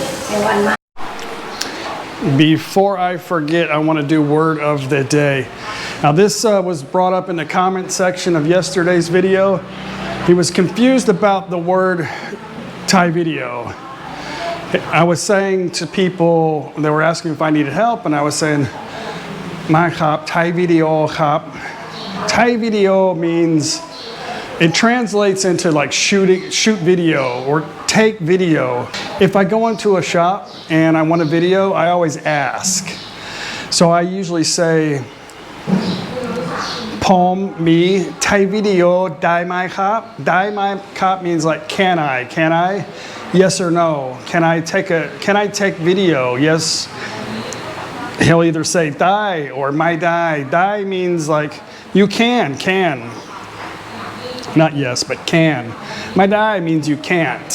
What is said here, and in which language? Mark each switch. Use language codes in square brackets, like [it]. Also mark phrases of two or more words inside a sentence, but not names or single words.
[en] Before I forget, I want to do word of the day. Now this was brought up in the comment section of yesterday's video. He was confused about the word [th] ถ่าย วิดีโอ. [en] I was saying to people, they were asking if I needed help, and I was saying, [th] "ไม่ ครับ ถ่าย วิดีโอ ครับ." ถ่าย วิดีโอ [en] means, it translates into like shoot video or take video. If I go into a shop and I want a video, I always ask. So I usually say, [th] "ผม มี ถ่าย วิดีโอ ได้ ไหม ครับ." ได้ ไหม ครับ [en] means like, can I? Yes or no? Can I take video? Yes. He'll either say dai or [th] ไม่ ได้. [en] Dai means like, you can. Not yes, but can. [th] ไม่ ได้ [en] means you can't.